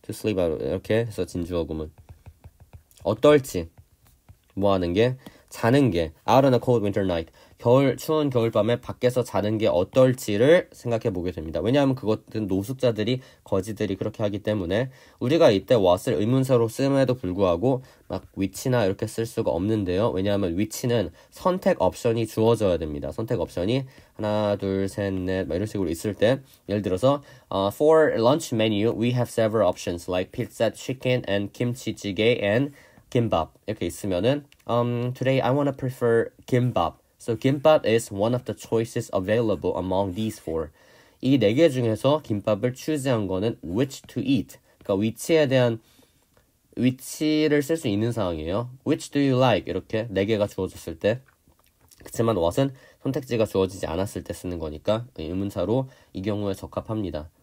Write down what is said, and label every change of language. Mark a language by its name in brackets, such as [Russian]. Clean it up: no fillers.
[English] To sleep out [Korean] 이렇게 해서 진주어 구문 어떨지 뭐 하는 게 자는 게 [English] out on a cold winter night [Korean] 추운 겨울밤에 밖에서 자는 게 어떨지를 생각해 보게 됩니다. 왜냐하면 그것은 노숙자들이 거지들이 그렇게 하기 때문에 우리가 이때 what을 의문사로 씀에도 불구하고 막 which나 이렇게 쓸 수가 없는데요. 왜냐하면 which는 선택 옵션이 주어져야 됩니다. 선택 옵션이 하나 둘 셋 넷 이런 식으로 있을 때 예를 들어서 [English] for lunch menu we have several options like pizza, chicken and kimchi jjigae and kimbap [Korean] 이렇게 있으면은 [English] today I want to prefer kimbap. So kimbap is one of the choices available among these four. [Korean] 이 네 개 중에서 김밥을 추즈한 거는 [English] which to eat. [Korean] 그러니까 which에 대한 which를 쓸 수 있는 상황이에요. [English] Which do you like? [Korean] 이렇게 네 개가 주어졌을 때. 그렇지만 what은 선택지가 주어지지 않았을 때 쓰는 거니까 의문사로 이 경우에 적합합니다.